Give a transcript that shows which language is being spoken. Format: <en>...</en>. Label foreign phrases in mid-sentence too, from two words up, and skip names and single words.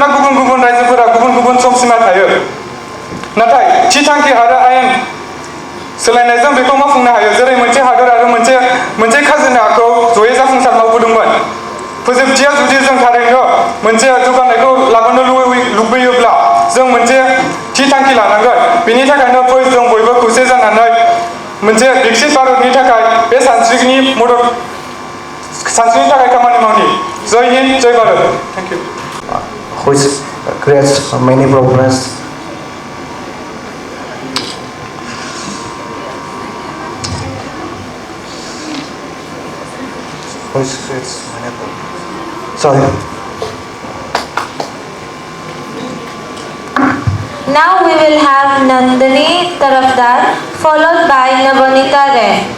<brx>गुबुन गुबुन रायजोफोरा गुबुन गुबुन समसिमा थायो नाथाय थि थांखि आरो आयेन सोलायनायजों बेखौ मावफुंनो हायो जेरै मोनसे हादर आरो मोनसे खाजोनाखौ जयै जाफुंसार मावबोदोंमोन फोजोबथिया जुदि जों थारैनो मोनसे जौगानायखौ लाबोनो लुबैयोब्ला जों मोनसे थि थांखि लानांगोन बेनि थाखायनो फै जों बयबो खौसे जानानै मोनसे विकसित भारतनि थाखाय बे सानस्रिनि थाखाय खामानि मावनि</brx> <hi>जय हिन्द जय भारत</hi> <en>thank you which creates many problems. Which creates many problems. Sorry. Now we will have Nandini Tarafdar followed by Navanita Ray.</en>